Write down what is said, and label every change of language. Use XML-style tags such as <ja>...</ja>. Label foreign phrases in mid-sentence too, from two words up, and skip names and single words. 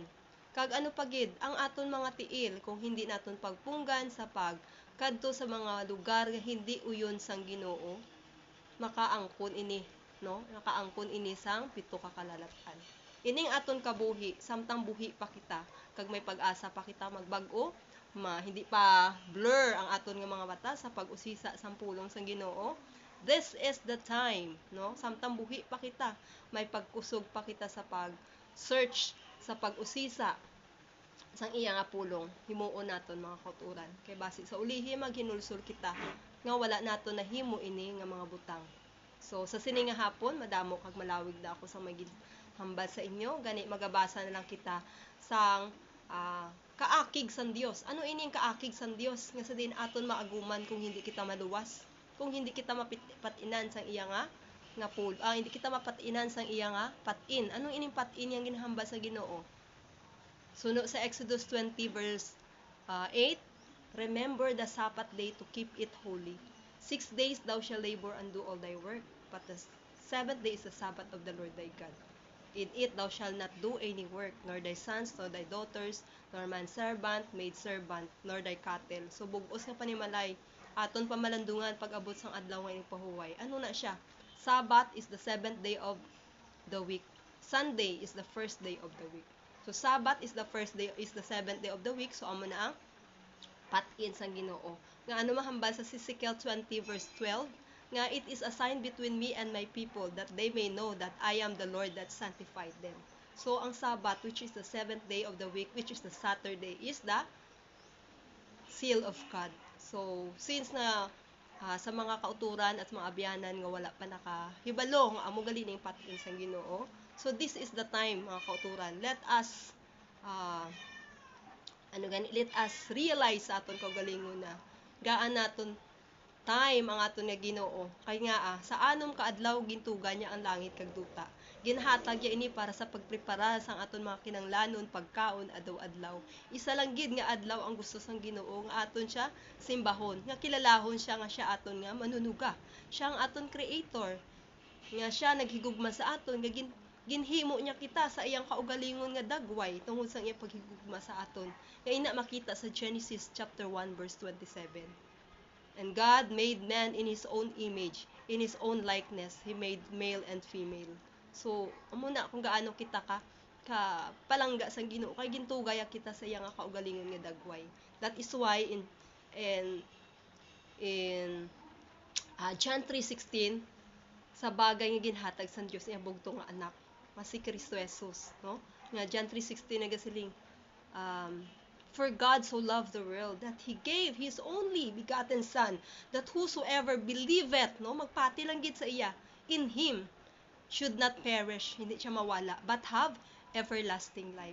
<hil>Kag pagid ang aton mga tiil kung hindi naton pagpunggan sa pagkadto sa mga lugar nga hindi uyon sang Ginoo, makaangkon ini, no? Nakaangkon ini sang pito ka kalalatan. Ining aton kabuhi, samtang buhi pa kita, kag may pag-asa pa kita magbag-o, hindi pa blur ang aton nga mga mata sa pag-usisa sang pulong sang Ginoo.</hil> <en>This is the time, no?</en> <hil>Samtang buhi pa kita, may pagkusog pa kita sa pag-search, sa pag-usisa sang iya nga pulong, himuon naton mga kauturan. Kay base sa ulihi maghinulsol kita nga wala naton nahimo ini nga mga butang. So sa sini nga hapon, madamo kag malawig na ako sa may hambal sa inyo. Gani magabasa na lang kita sang kaakig san Dios. Ano ini ang kaakig san Dios nga sa din aton maaguman kung hindi kita maluwas, kung hindi kita mapatinan sang iya nga hindi kita mapatinan sang iya nga patin. Anong ining patin yang ginahambal sa Ginoo? Suno sa</hil> <en>Exodus 20 verse 8, remember the Sabbath day to keep it holy. 6 days thou shalt labor and do all thy work, but the 7th day is the Sabbath of the Lord thy God. In it thou shalt not do any work, nor thy sons, nor thy daughters, nor manservant, maidservant, nor thy cattle.</en> <hil>So bugos nga panimalay, aton pamalandungan pag-abot sang adlaw nga pahuway. Ano na siya?</hil> <en>Sabbath is the 7th day of the week. Sunday is the first day of the week. So Sabbath is the first day, is the 7th day of the week.</en> <hil>So amo na ang patin sang Ginoo. Nga mahambal sa</hil> <en>Ezekiel 20 verse 12, nga it is a sign between me and my people that they may know that I am the Lord that sanctified them. So ang Sabbath, which is the 7th day of the week, which is the Saturday, is the seal of God.</en> <hil>So since na sa mga kauturan at mga abyanan nga wala pa nakahibalo nga amo gali ning patin sang Ginoo,</hil> <en>so this is the time</en> <hil>mga kauturan,</hil> <en>let us let us realize</en> <hil>sa aton kaugalingon na gaan naton time ang aton nga Ginoo. Kay nga sa anom ka adlaw gintuga niya ang langit kag duta. Ginhatag ya ini para sa pagprepara sang aton mga kinanglanon pagkaon adlaw-adlaw. Isa lang gid nga adlaw ang gusto sang Ginoo nga aton siya simbahon, nga kilalahon siya nga siya aton nga manunuga. Siya ang aton creator. Nga siya naghigugma sa aton nga ginhimo niya kita sa iyang kaugalingon nga dagway tungod sa iyang paghigugma sa aton. Nga ina makita sa Genesis chapter 1 verse 27.</hil> <en>And God made man in His own image, in His own likeness. He made male and female. So,</en> <hil>amo na kung gaano kita ka palangga sa Ginoo kay gintugaya kita sa iyang kaugalingon nga dagway.</hil> <en>That is why in John 3:16,</en> <hil>sa bagay nga ginhatag sa Dios iya bugto nga anak, nga si Kristo Jesus, no? Nga John 3:16 nagasiling,</hil> <en>for God so loved the world that He gave His only begotten Son, that whosoever believeth,</en> <hil>no, magpati lang gid sa iya,</hil> <en>in Him, should not perish,</en> <hil>hindi siya mawala,</hil> <en>but have everlasting life.</en>